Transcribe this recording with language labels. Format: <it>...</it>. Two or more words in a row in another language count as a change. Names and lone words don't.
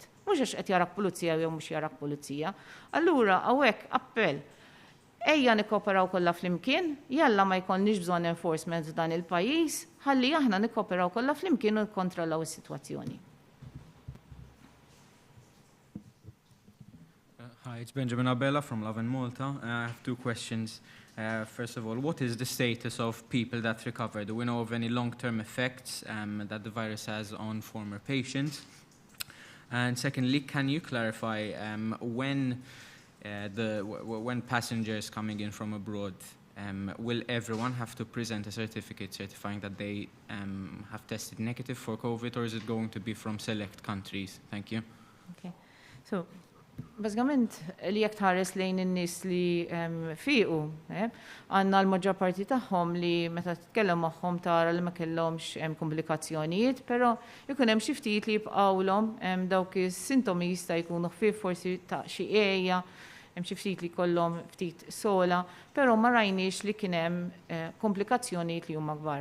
<mt>Mhux għax qed jarak pulizija jew mhux jarak pulizija. Allura hawnhekk appell ejja nikkoperaw kollha flimkien, jalla ma jkollniex bżonn enforcement f'dan il-pajjiż, ħalli aħna nikkoperaw kollha flimkien u nikkontrollaw is-sitwazzjoni.</mt> <en>Hi, it's Benjamin Abella from Love and Malta. I have two questions. First of all, what is the status of people that recover? Do we know of any long-term effects that the virus has on former patients? And secondly, can you clarify when passengers coming in from abroad, will everyone have to present a certificate certifying that they have tested negative for COVID, or is it going to be from select countries? Thank you.</en> <mt>Okay. So, bażikament li jekk tħares lejn in-nies li fiequ, għandna l-maġġor parti tagħhom li meta titkellem magħhom tara li ma kellhomx komplikazzjonijiet, però jkun hemm xi ftit li jibqgħulhom dawk is-sintomi jista' jkunu ħfief forsi ta' xi qiegħja, hemm xi ftit li jkollhom ftit sola, però ma rajniex li kien hemm komplikazzjonijiet li huma kbar.</mt>